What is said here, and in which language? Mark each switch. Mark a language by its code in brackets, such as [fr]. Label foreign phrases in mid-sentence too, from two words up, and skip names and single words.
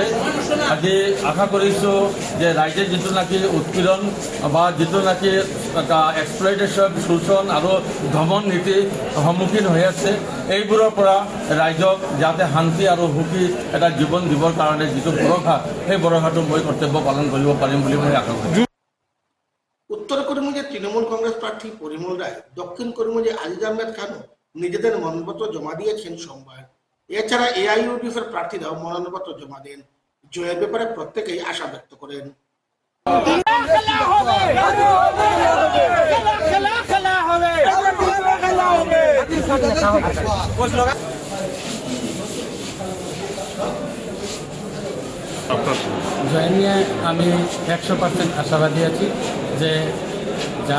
[as] আজি আশা কৰিছোঁ যে ৰাইজে যিটো নেকি উৎপীড়ন বা যিটো নেকি এটা এক্সপ্লইটেশ্যন, শোষণ আৰু ধমন নীতিৰ সন্মুখীন হৈ আছে, এইবোৰৰ পৰা ৰাইজক যাতে শান্তি আৰু সুখী এটা জীৱন দিবৰ কাৰণে যিটো ভৰসা, সেই ভৰসাটো মই কৰ্তব্য পালন কৰিব পাৰিম বুলি মই আশা কৰোঁ। [bn] উত্তর করিমগঞ্জের তৃণমূল কংগ্রেস প্রার্থী পরিমল রায়, দক্ষিণ করিমগঞ্জে আজিজ আহমেদ খানও নিজেদের মনোনয়নপত্র জমা দিয়েছেন সোমবার। এছাড়া এআইইউডিএফের প্রার্থীরাও মনোনয়নপত্র জমা দেন। জয়ের ব্যাপারে প্রত্যেকেই আশা ব্যক্ত করেন। জয় নিয়ে আমি 100% আশাবাদী আছি যে যার